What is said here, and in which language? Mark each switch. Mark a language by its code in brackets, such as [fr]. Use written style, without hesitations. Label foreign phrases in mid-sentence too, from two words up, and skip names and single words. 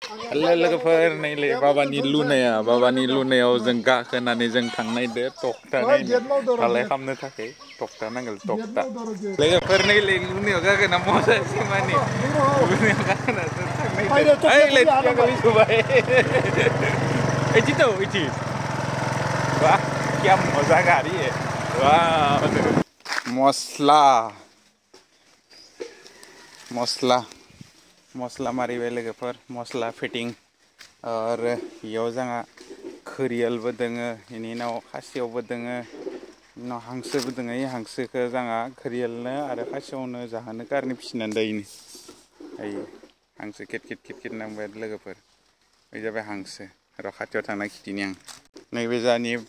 [brx] लोगोफोर नैलै बाबानि लुनायाव जों गाखोनानै जों थांनायदो तक्ता नायनो धालाय खालामनो थाखाय तक्ता नांगोन तक्ता लोगोफोर नैलै लुनायाव गाखोना मजासै माने लुनायाव गाखोना जों थांनायदो ओइ लेथिया गोलैसोबाय इथि [hi] वाह क्या मजा गाड़ी है वाह [brx] मस्ला मारिबाय लोगोफोर मस्ला फिटिं आरो इयाव जोंहा खोरियालबो दोङो इनि उनाव खासियावबो दोङो उनाव हांसोबो दोङो इ हांसोखौ जोंहा खोरियालनो आरो खासियावनो जाहोनो कारने फिसिनानै दोनो ओइ हांसो खेट नांबाय लोगोफोर बे जाबाय हांसो र' खाथियाव थांना खिथिनि आं नैबे जानि